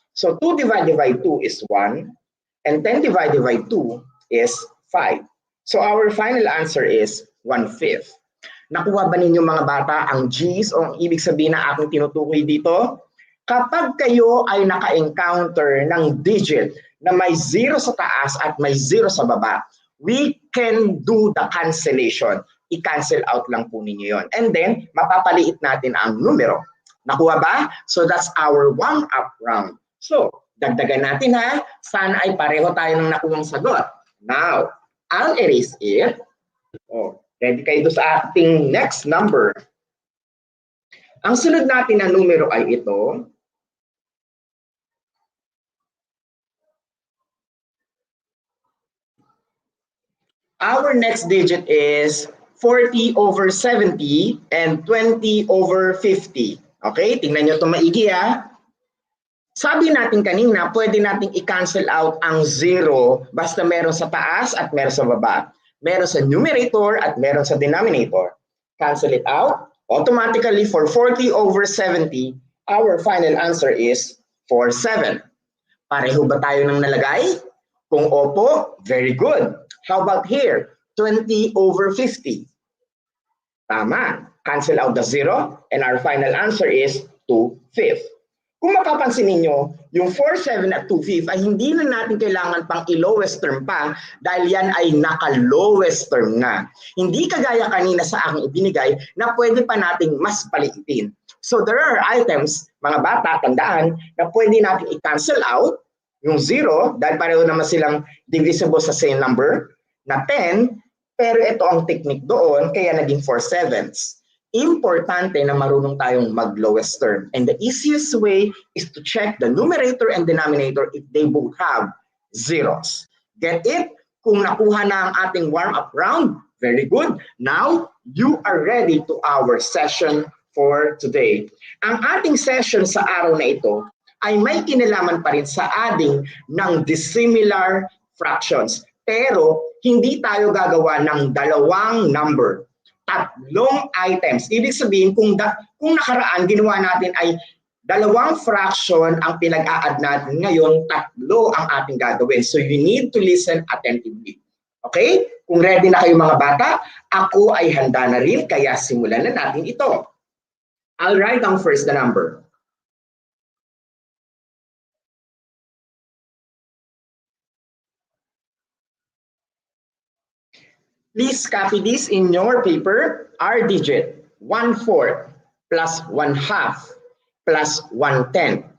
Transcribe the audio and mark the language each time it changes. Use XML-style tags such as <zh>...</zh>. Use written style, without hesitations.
<en>So 2 divided by 2 is 1 and 10 divided by 2 is 5. So our final answer is 1/5.</en> <tl>Nakuha ba ninyo mga bata ang G's o ang ibig sabihin na aking tinutukoy dito? Kapag kayo ay naka-encounter ng digit na may 0 sa taas at may 0 sa baba,</tl> <en>we can do the cancellation.</en> <tl>I-cancel out lang po ninyo yon. And then, mapapaliit natin ang numero. Nakuha ba?</tl> <en>So that's our warm-up round.</en> <tl>So, dagdagan natin ha. Sana ay pareho tayo ng nakuhang sagot.</tl> <en>Now, I'll erase it.</en> <tl>Oh, ready kayo sa ating next number. Ang sunod natin na numero ay ito.</tl> <en>Our next digit is 40/70 and 20/50. Okay?</en> <tl>Tingnan nyo ito maigi ha. Sabi natin kanina, pwede nating i-cancel out ang 0 basta meron sa taas at meron sa baba. Meron sa numerator at meron sa denominator.</tl> <en>Cancel it out. Automatically for 40/70, our final answer is 47.</en> <tl>Pareho ba tayo ng nalagay? Kung opo,</tl> <en>very good. How about here? 20/50.</en> <tl>Tama.</tl> <en>Cancel out the 0 and our final answer is 2/5.</en> <tl>Kung mapapansin ninyo, yung 4/7 at 2/5 ay hindi na natin kailangan pang i-lowest term pa dahil yan ay naka-lowest term na. Hindi kagaya kanina sa aking ibinigay na pwede pa nating mas paliitin.</tl> <en>So there are items,</en> <tl>mga bata, tandaan, na pwede natin i-cancel out yung 0 dahil pareho naman silang divisible sa same number na 10, pero ito ang technique doon, kaya naging 4/7. Importante na marunong tayong mag-lowest term.</tl> <en>And the easiest way is to check the numerator and denominator if they both have zeros. Get it?</en> <tl>Kung nakuha na ang ating warm-up round,</tl> <en>very good. Now, you are ready to our session for today.</en> <tl>Ang ating session sa araw na ito ay may kinalaman pa rin sa adding ng dissimilar fractions. Pero hindi tayo gagawa ng dalawang number, tatlong items. Ibig sabihin, kung nakaraan ginawa natin ay dalawang fraction ang pinag-a-add natin, ngayon tatlo ang ating gagawin.</tl> <en>So you need to listen attentively. Okay?</en> <tl>Kung ready na kayo mga bata, ako ay handa na rin, kaya simulan na natin ito.</tl> <en>I'll write down first the number. Please copy this in your paper. Our digit, 1/4 plus 1/2 plus 1/10.</en>